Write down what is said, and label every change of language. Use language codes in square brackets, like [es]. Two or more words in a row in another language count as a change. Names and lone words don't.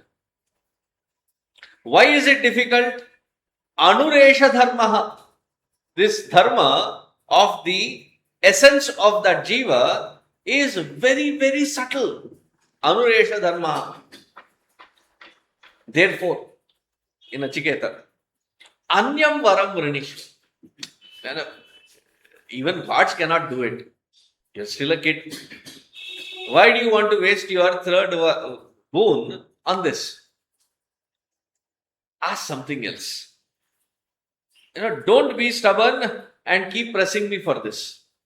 [en] Why is it difficult? [sa] अणुरेष धर्मः. [en] This dharma of the essence of that jiva is very, very subtle. [sa] अणुरेष धर्म. [en] Therefore, in [sa] Nachiketa, अन्यं वरं वृणीष. [en] Even gods cannot do it. You're still a kid. Why do you want to waste your third boon on this? Ask something else. Don't be stubborn and keep pressing me for this.